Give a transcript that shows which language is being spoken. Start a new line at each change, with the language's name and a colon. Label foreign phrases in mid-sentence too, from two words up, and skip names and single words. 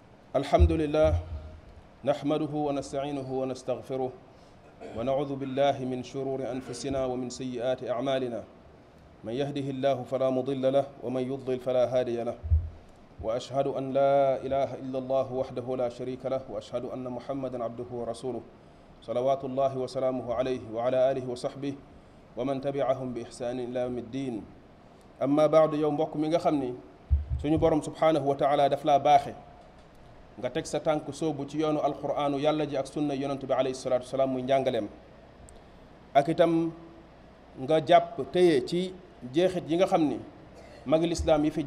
Arabic: الحمد لله نحمده ونستعينه ونستغفره ونعوذ بالله من شرور أنفسنا ومن سيئات أعمالنا من يهده الله فلا مضل له ومن يضلل فلا هادي له وأشهد أن لا إله إلا الله وحده لا شريك له وأشهد أن محمدا عبده ورسوله صلوات الله وسلامه عليه وعلى آله وصحبه ومن تبعهم بإحسان إلى يوم الدين أما بعد
Wolof: يوم mbokk mi nga xam ni suñu borom
Arabic: سبحانه وتعالى
Wolof: daf laa baaxe nga teg sa tànk soobu ci yoonu alquraanu yàlla ji ak sunna yonent bi
Arabic: عليه الصلاة والسلام
Wolof: muy njàngaleem ak itam nga jàpp téye ci jeexit yi nga xam ni magi lislaam yi fi